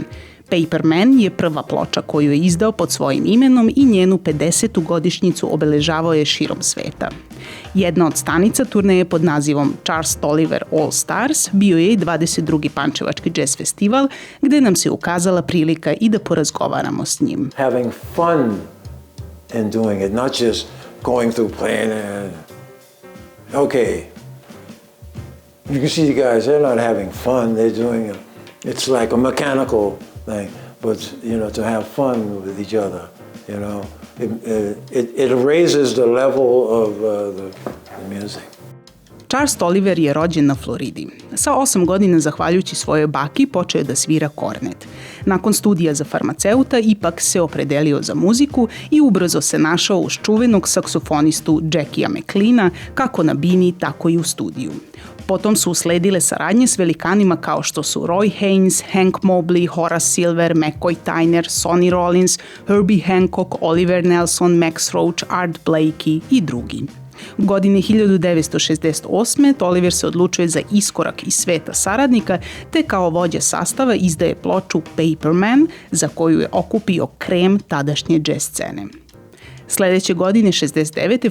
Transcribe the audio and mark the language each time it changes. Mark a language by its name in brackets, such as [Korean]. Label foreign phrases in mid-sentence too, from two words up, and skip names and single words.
[Serbian] Paper Man je prva ploča koju je izdao pod svojim imenom i njenu 50. godišnjicu obeležavao je širom sveta. Jedna od stanica turneje pod nazivom Čarls Toliver All Stars bio je i 22. Pančevački jazz festival, gde nam se ukazala prilika i da porazgovaramo s njim. [English] Having fun in doing it, not just going through playing and okay. You can see the guys, they're not having fun, they're doing it. It's like a mechanical thing, but to have fun with each other, it raises the level of the music. [Serbian] Čarls Toliver je rođen na Floridi. Sa 8 godina, zahvaljujući svojoj baki, počeo je da svira kornet. Nakon studija za farmaceuta ipak se opredelio za muziku i ubrzo se našao uz čuvenog saksofonistu Jackija McLeana, kako na bini, tako i u studiju. Potom su usledile saradnje s velikanima kao što su Roy Haynes, Hank Mobley, Horace Silver, McCoy Tyner, Sonny Rollins, Herbie Hancock, Oliver Nelson, Max Roach, Art Blakey i drugi. U godini 1968. Toliver se odlučuje za iskorak iz sveta saradnika, te kao vođa sastava izdaje ploču Paper Man, za koju je okupio krem tadašnje jazz scene. Sledeće godine, 69.